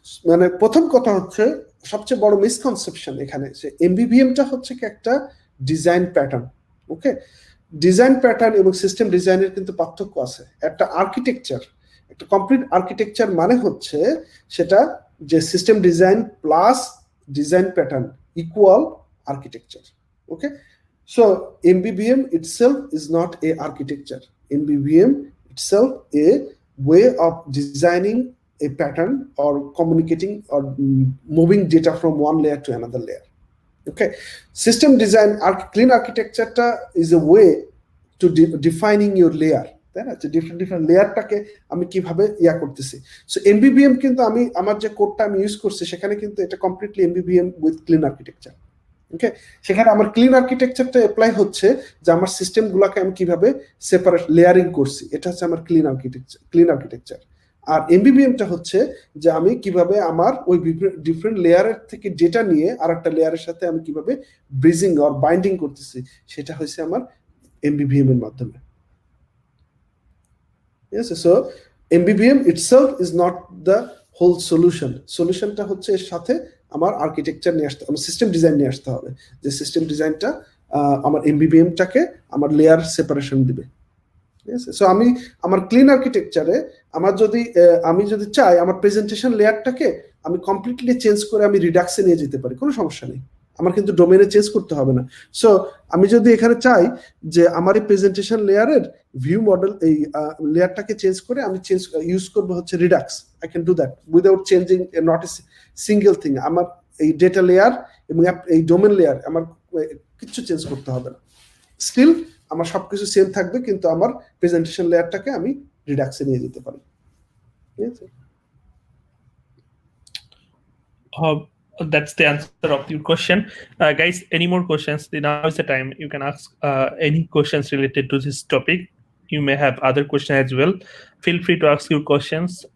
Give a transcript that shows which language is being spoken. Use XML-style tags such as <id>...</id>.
<bn>মানে প্রথম কথা হচ্ছে সবচেয়ে বড় মিসকনসেপশন এখানে যে এমভিভিএমটা হচ্ছে কি একটা ডিজাইন প্যাটার্ন। ওকে, ডিজাইন প্যাটার্ন এবং সিস্টেম ডিজাইনের কিন্তু পার্থক্য আছে। একটা আর্কিটেকচার, একটা কমপ্লিট আর্কিটেকচার মানে হচ্ছে সেটা যে system design plus design pattern equal architecture.</bn> <en>Okay, so MVVM itself is not a architecture. MVVM itself a way of designing a pattern or communicating or moving data from one layer to another layer. Okay, system design clean architecture is a way to defining your layer,</en> <bn>তাই না? যে different লেয়ারটাকে আমি কিভাবে ইয়া করতেছি। So MVVM কিন্তু আমি আমার যে কোডটা আমি ইউজ করছি সেখানে কিন্তু এটা completely MVVM with clean architecture. ওকে, সেখানে আমার ক্লিন আর্কিটেকচারটা অ্যাপ্লাই হচ্ছে যে আমার সিস্টেমগুলোকে আমি কিভাবে সেপারেট লেয়ারিং করছি, এটা হচ্ছে আমার ক্লিন আর্কিটেকচার। আর MVVMটা হচ্ছে যে আমি কিভাবে আমার ওই ডিফারেন্ট লেয়ারের থেকে ডেটা নিয়ে আর একটা লেয়ারের সাথে আমি কিভাবে ব্রিজিং অর বাইন্ডিং করতেছি, সেটা হচ্ছে আমার MVVM এর মাধ্যমে।</bn> <en>Yes, so MVVM itself is not the whole solution.</en> <bn>সলিউশনটা হচ্ছে এর সাথে আমার আর্কিটেকচার নিয়ে আসতে, আমার সিস্টেম ডিজাইন নিয়ে আসতে হবে, যে সিস্টেম ডিজাইনটা আমার MVVMটাকে আমার লেয়ার সেপারেশন দিবে। সো আমি আমার ক্লিন আর্কিটেকচারে আমি যদি চাই আমার প্রেজেন্টেশন লেয়ারটাকে আমি কমপ্লিটলি চেঞ্জ করে আমি রিডাক্সে নিয়ে যেতে পারি, কোনো সমস্যা নেই। আমার কিন্তু ডোমেনে চেঞ্জ করতে হবে না। সো আমি যদি এখানে চাই যে আমার এই প্রেজেন্টেশন লেয়ারের ভিউ মডেল এই লেয়ারটাকে চেঞ্জ করে আমি ইউজ করবো হচ্ছে Redux,</bn> <en>I can do that without changing not a single thing.</en> <bn>আমার এই ডেটা লেয়ার এবং এই ডোমেন লেয়ার আমার কিছু চেঞ্জ করতে হবে না, স্টিল আমার সবকিছু সেম থাকবে, কিন্তু আমার প্রেজেন্টেশন লেয়ারটাকে আমি রিডাক্সে নিয়ে যেতে পারি। ঠিক আছে?</bn> <en>That's the answer of your question. Guys, any more questions? Now is the time. You can ask any questions related to this topic. You may have other questions as well. Feel free to ask your questions.</en>